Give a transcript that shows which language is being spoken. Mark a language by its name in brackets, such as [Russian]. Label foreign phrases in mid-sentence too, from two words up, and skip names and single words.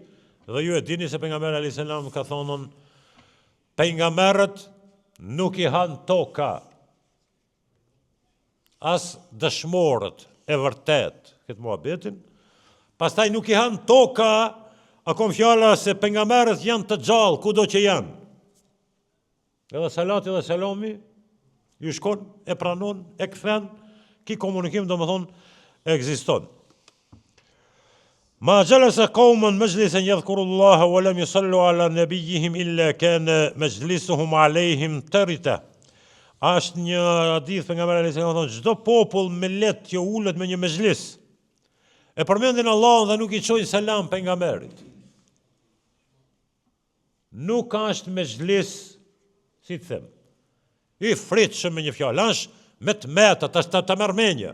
[Albanian] Dhe ju e dini se pejgamberi [Arabic] عليه السلام [Albanian] ka thonë, pejgamberët nuk i han toka, as dëshmorët e vërtet, këtë muhabetin, pastaj nuk i han toka, a kom fjala se pejgamberët janë të gjallë, kudo që janë. Edhe salati dhe selami, ju shkon, e pranon, e kthen, ki komunikim domethënë ekziston. [Arabic] ما جلس قوما مجلسا يذكرون الله ولم يصلوا على نبيهم إلا كان مجلسهم عليهم ترة. [Albanian] Është një hadith pejgamberi [Arabic] عليه السلام [Albanian] thonë, çdo popull me let që ulet me një mezhlis, e përmendin Allahun dhe nuk i çojnë selam pejgamberit. Nuk është mezhlis, si të them, i fritshëm me një fjalë, është me të meta, ta merr mendje.